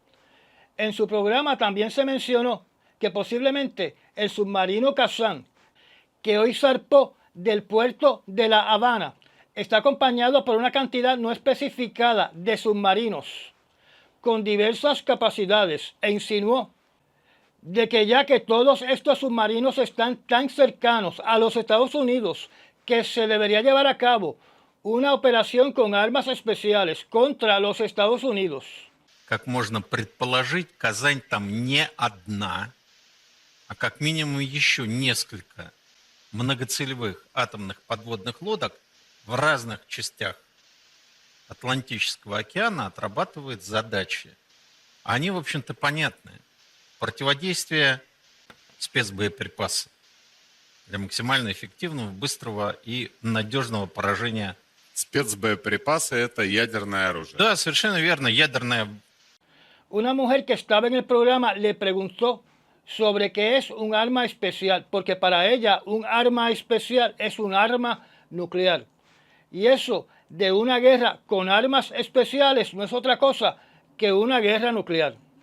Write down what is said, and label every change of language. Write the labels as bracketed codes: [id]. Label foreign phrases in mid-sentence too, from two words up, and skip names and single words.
[es] En su programa también se mencionó que posiblemente el submarino Kazán, que hoy zarpó del puerto de La Habana, está acompañado por una cantidad no especificada de submarinos con diversas capacidades e insinuó de que ya que todos estos submarinos están tan cercanos a los Estados Unidos que se debería llevar a cabo una operación con armas especiales contra los Estados Unidos. [ru] Как можно предположить, Казань там не одна, а как минимум еще несколько многоцелевых атомных подводных лодок в разных частях Атлантического океана отрабатывает задачи. Они, в общем-то, понятны. Противодействие спецбоеприпасов для максимально эффективного, быстрого и надежного поражения. Спецбоеприпасы – это ядерное оружие. Да, совершенно верно, ядерное. [es] Una mujer que estaba en el programa le preguntó sobre qué es un arma especial, porque para ella un arma especial es un arma nuclear. Y eso de una guerra con armas especiales no es otra cosa que una guerra nuclear.